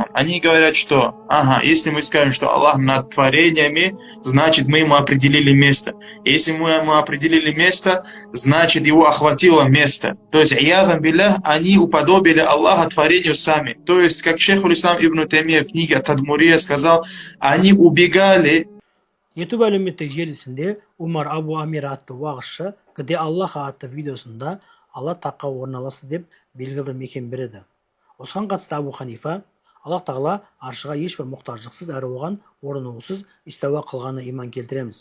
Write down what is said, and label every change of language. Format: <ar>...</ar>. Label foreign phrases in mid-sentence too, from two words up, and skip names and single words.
<ru>Они говорят, что, ага, если мы скажем, что Аллах над творениями, значит мы ему определили место. Если мы ему определили место, значит его охватило место. То есть,</ru> <ar>عياذا بالله,</ar> <ru>они уподобили Аллаха творению сами. То есть, как шейх Ислам Ибн Таймия в книге Тадмурия сказал, они убегали.</ru> <kk>YouTube әлеуметтік желісінде Умар Абу Амир атты уағызшы «Где Аллах» атты видеосында Алла таққа орналасты деп белгілі бір мекен береді. Осыған қатысты Абу Ханифа Аллах тағала аршыға ешбір мұқтаждықсыз әрі оған орнығусыз истауа қылғаны иман келтіреміз.</kk>